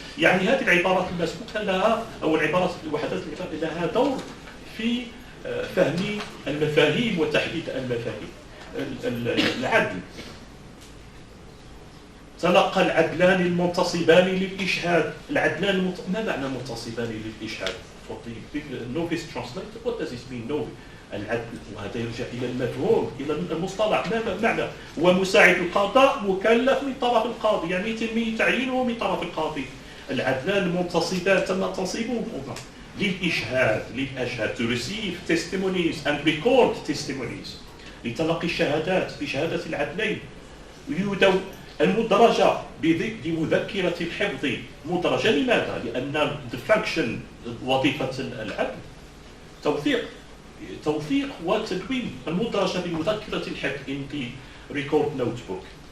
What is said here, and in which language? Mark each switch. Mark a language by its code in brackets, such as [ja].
[ar] يعني هذه العبارات المسبوقة لها أو العبارات الوحدات لها دور في فهم المفاهيم وتحديد المفاهيم. العدل. تلقى العدلان المنتصبان للإشهاد. العدلان ما معنى منتصبان للإشهاد؟ [en] For the novice translator, what does this mean? Novice. [ar] العدل، وهذا يرجع إلى المفهوم، إلى المصطلح. ما معنى؟ هو مساعد القضاء مكلف من طرف القاضي، يعني يتم تعيينه من طرف القاضي. العدلان المنتصبان تم تنصيبهم للإشهاد، [en] to receive testimonies and record testimonies، [ar] لتلقي الشهادات بشهادة العدلين. المدرجة بمذكرة الحفظ. مدرجة لماذا؟ لأن [en] the function [ar] وظيفة العدل توثيق وتدوين. المدرجة بمذكرة الحفظ [en] in the record notebook.